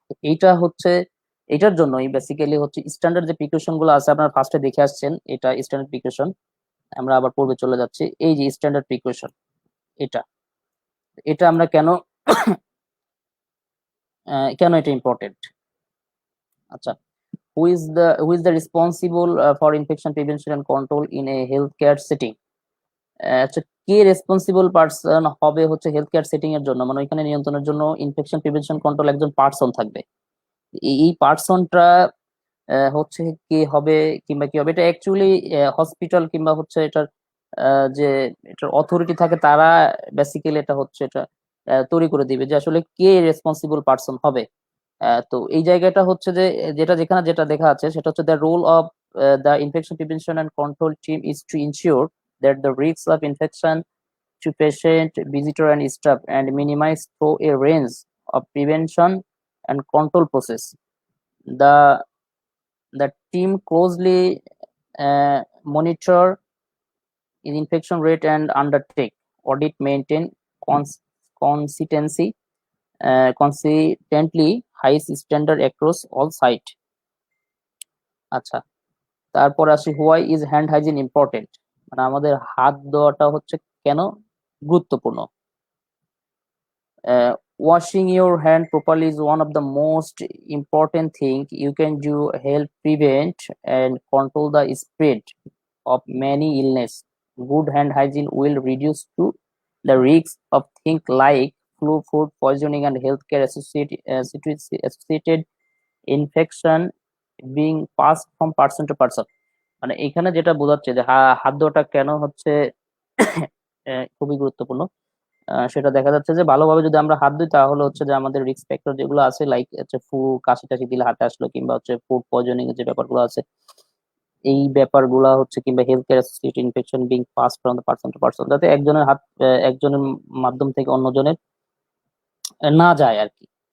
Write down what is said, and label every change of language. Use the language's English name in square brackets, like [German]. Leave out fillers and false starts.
[Bangla] এইটা হচ্ছে এটার জন্যই বেসিক্যালি হচ্ছে স্ট্যান্ডার্ড যে প্রিকশন গুলো আছে আপনারা ফার্স্টে দেখে আসছেন, এটা স্ট্যান্ডার্ড প্রিকশন। আমরা আবার পূর্বে চলে যাচ্ছি, এই যে স্ট্যান্ডার্ড প্রিকশন, এটা এটা আমরা কেন কেন এটা ইম্পর্টেন্ট। [English] আচ্ছা, who is the responsible for infection prevention and control in a healthcare setting? [Bangla] আচ্ছা, কে রেসপন্সিবল পারসন হবে হচ্ছে হেলথ কেয়ার সেটিং এর জন্য, মানে ওইখানে নিয়ন্ত্রণের জন্য ইনফেকশন প্রিভেনশন কন্ট্রোল একজন পার্সন থাকবে। এই পার্সনটা হচ্ছে কে হবে কিংবা কি হবে, এটা অ্যাকচুয়ালি হসপিটাল কিংবা হচ্ছে এটার যে এটার অথরিটি থাকে তারা বেসিক্যালি এটা হচ্ছে এটা তৈরি করে দিবে যে আসলে কে রেসপন্সিবল পার্সন হবে। তো এই জায়গাটা হচ্ছে যে যেটা যেখানে যেটা দেখা আছে সেটা হচ্ছে [English] The role of the infection prevention and control team is to ensure that the risk of infection to patient, visitor, and staff, and minimize through a range of prevention and control process. The the team closely monitor infection rate and undertake audit, maintain consistency, consistently high standard across all site. [Bangla] আচ্ছা, তারপর আসি [English] why is hand hygiene important, [Bangla] মানে আমাদের হাত ধোয়াটা হচ্ছে কেন গুরুত্বপূর্ণ। [English] Washing your hand properly is one of the most important thing you can do help prevent and control the spread of many illness. Good hand hygiene will reduce to the risk of things like flu, food poisoning, and healthcare associated infection being passed from person to person. [Bangla] মানে এখানে যেটা বোঝাচ্ছে যে হাত ধোয়াটা কেন হচ্ছে খুবই গুরুত্বপূর্ণ, সেটা দেখা যাচ্ছে যে ভালোভাবে যদি আমরা হাত দিই তাহলে হচ্ছে যে আমাদের রিস্ক ফ্যাক্টর যেগুলো আছে লাইক হচ্ছে কাশি টাশি দিলে হাতে আসলো কিংবা হচ্ছে ফুড পয়জনিং এর যে ব্যাপারগুলো আছে এই ব্যাপারগুলা হচ্ছে কিংবা [English] health care associated infection being pass from the person to person, [Bangla] যাতে একজনের হাত একজনের মাধ্যম থেকে অন্যজনের না যায় আর কি।